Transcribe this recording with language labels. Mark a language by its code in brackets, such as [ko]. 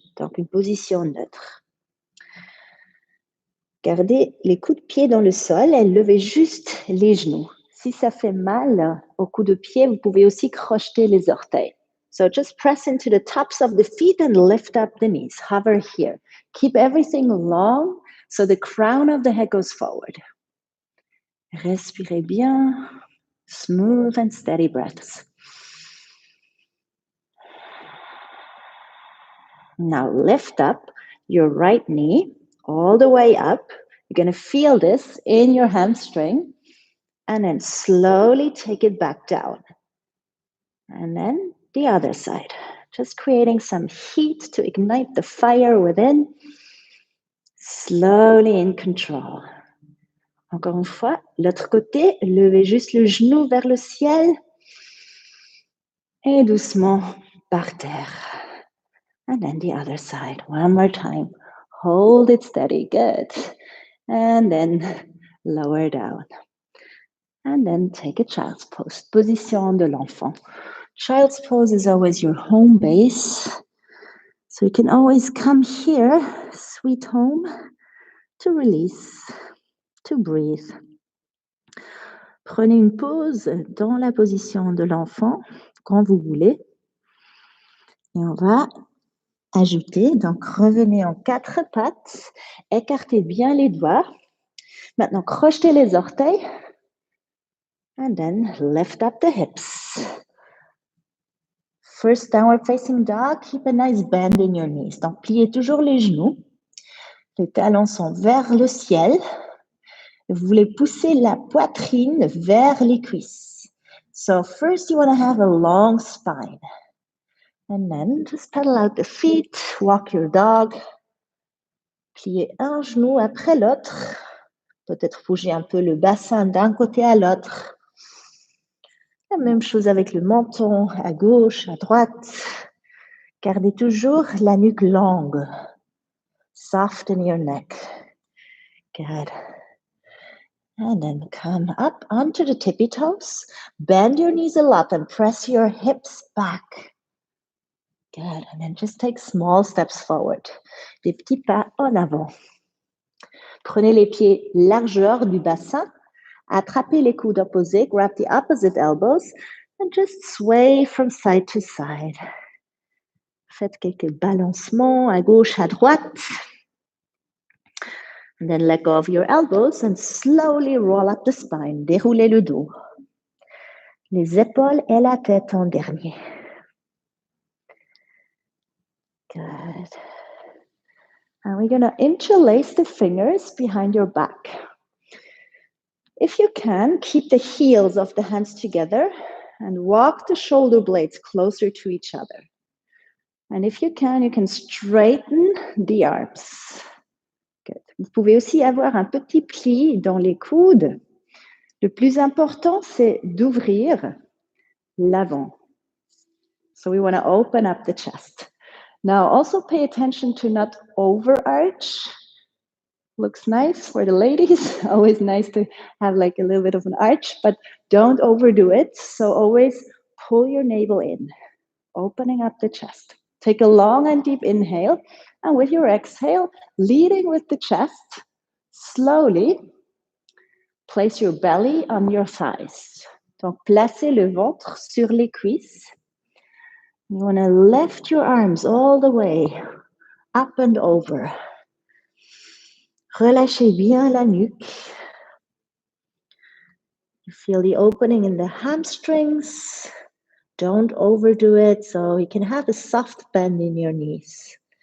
[fr] Donc, une position neutre. Gardez les coups de pied dans le sol et levez juste les genoux. Si ça fait mal au coup de pied, vous pouvez aussi crocheter les orteils. [en] So just press into the tops of the feet and lift up the knees. Hover here. Keep everything long so the crown of the head goes forward. [fr] Respirez bien. [en] Smooth and steady breaths. Now lift up your right knee all the way up. You're going to feel this in your hamstring. And then slowly take it back down. And then the other side. Just creating some heat to ignite the fire within. Slowly in control. [fr] Encore une fois, l'autre côté, levez juste le genou vers le ciel. Et doucement par terre. [en] And then the other side. One more time. Hold it steady. Good. And then lower down. And then take a child's pose. [fr] Position de l'enfant. [en] Child's pose is always your home base. So you can always come here, sweet home, to release, to breathe. [fr] Prenez une pause dans la position de l'enfant quand vous voulez. Et on va ajouter, donc revenez en quatre pattes, écartez bien les doigts. Maintenant, crochetez les orteils. [en] And then lift up the hips. First downward facing dog, keep a nice bend in your knees. [fr] Donc, pliez toujours les genoux. Les talons sont vers le ciel. Vous voulez pousser la poitrine vers les cuisses. [en] So first you want to have a long spine. And then just pedal out the feet, walk your dog. [fr] Pliez un genou après l'autre. Peut-être bouger un peu le bassin d'un côté à l'autre. La même chose avec le menton, à gauche, à droite. Gardez toujours la nuque longue. [en] Soften your neck. Good. And then come up onto the tippy toes. Bend your knees a lot and press your hips back. Good. And then just take small steps forward. [fr] Des petits pas en avant. Prenez les pieds largeur du bassin. Attrapez les coudes opposés. [en] Grab the opposite elbows. And just sway from side to side. [fr] Faites quelques balancements à gauche, à droite. [en] And then let go of your elbows and slowly roll up the spine. [fr] Déroulez le dos. Les épaules et la tête en dernier. [en] Good. And we're going to interlace the fingers behind your back. If you can, keep the heels of the hands together and walk the shoulder blades closer to each other. And if you can straighten the arms. Good. [fr] Vous pouvez aussi avoir un petit pli dans les coudes. Le plus important, c'est d'ouvrir l'avant. [en] So we want to open up the chest. Now, also pay attention to not overarch. Looks nice for the ladies. Always nice to have like a little bit of an arch, but don't overdo it. So always pull your navel in, opening up the chest. Take a long and deep inhale, and with your exhale, leading with the chest, slowly place your belly on your thighs. [fr] Donc, placez le ventre sur les cuisses. [en] You want to lift your arms all the way up and over. [fr] Relâchez bien la nuque. [en] You feel the opening in the hamstrings. Don't overdo it, so you can have a soft bend in your knees.